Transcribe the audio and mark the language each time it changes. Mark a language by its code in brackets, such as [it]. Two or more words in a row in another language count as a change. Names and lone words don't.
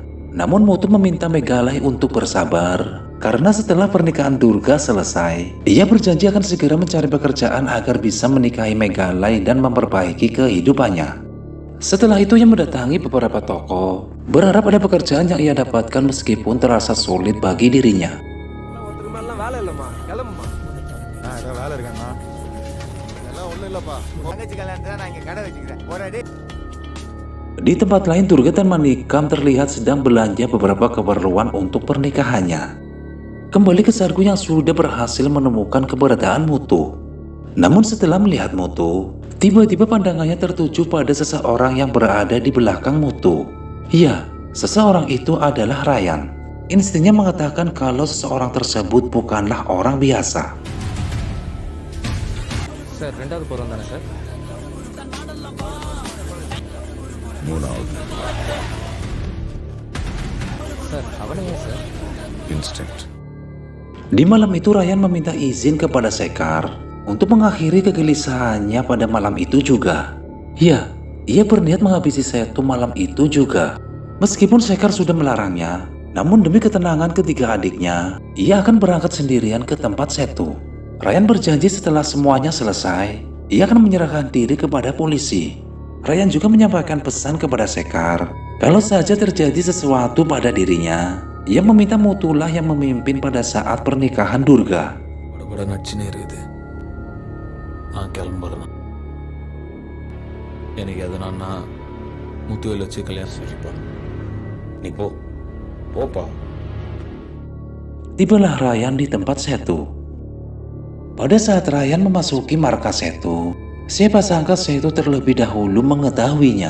[id] Namun Mutu meminta Megalai untuk bersabar karena setelah pernikahan Durga selesai, ia berjanji akan segera mencari pekerjaan agar bisa menikahi Megalai dan memperbaiki kehidupannya. Setelah itu ia mendatangi beberapa toko, berharap ada pekerjaan yang ia dapatkan meskipun terasa sulit bagi dirinya. [ta] ஒருத்தருக்கு மேலாம் வேலை இல்லைம்மா, கிளம்புமா. ஏதோ வேலை இருக்காண்ணா. அதெல்லாம் ஒன்றும் இல்லைப்பா. தங்கச்சி கல்யாணத்துல நான் இங்க கடை வச்சுக்கிறேன். ஒரு அடி. [id] Di tempat lain, Durga dan Manikam terlihat sedang belanja beberapa keperluan untuk pernikahannya. Kembali ke Sargu yang sudah berhasil menemukan keberadaan Mutu. Namun setelah melihat Mutu, tiba-tiba pandangannya tertuju pada seseorang yang berada di belakang Mutu. Ya, seseorang itu adalah Ryan. Instingnya mengatakan kalau seseorang tersebut bukanlah orang biasa. [ta] சார் ரெண்டாவது போகிறோம் தானே சார்? மூணாவது சார் அவனே சார். இன்ஸ்டிங்க்ட். [id] Di malam itu Ryan meminta izin kepada Sekar untuk mengakhiri kegelisahannya pada malam itu juga. Ya, ia berniat menghabisi Setu malam itu juga. Meskipun Sekar sudah melarangnya, namun demi ketenangan ketiga adiknya, ia akan berangkat sendirian ke tempat Setu. Ryan berjanji setelah semuanya selesai, ia akan menyerahkan diri kepada polisi. Ryan juga menyampaikan pesan kepada Sekar, kalau saja terjadi sesuatu pada dirinya, ia meminta Mutulah yang memimpin pada saat pernikahan Durga. [ta] கூட நச்சுன்னு இருக்குது. நான் கிளம்புறேன். எனக்கு எதனா முத்துவேல் வச்சு கல்யாணம் சரிப்பா, நீ போ. போப்பா. [id] Tibalah Ryan di tempat Setu. Pada saat Ryan memasuki markas Setu, siapa sangka Setu terlebih dahulu mengetahuinya.